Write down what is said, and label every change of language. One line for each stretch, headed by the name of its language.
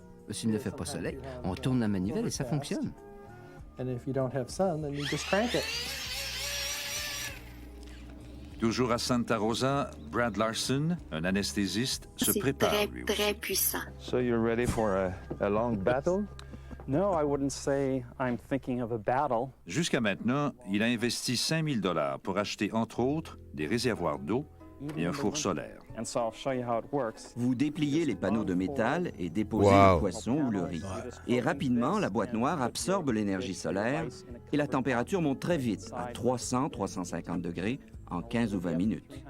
French: S'il ne fait pas soleil, on tourne la manivelle et ça fonctionne. Toujours à Santa Rosa, Brad Larson, un anesthésiste, se prépare. C'est très puissant.
English: So you're ready for a long battle? No, I wouldn't say I'm thinking of a battle.
French: Jusqu'à maintenant, il a investi 5 000 $ pour acheter, entre autres, des réservoirs d'eau et un four solaire. Vous dépliez les panneaux de métal et déposez le poisson ou le riz. Et rapidement, la boîte noire absorbe l'énergie solaire et la température monte très vite, à 300-350 degrés, en 15 ou 20 minutes.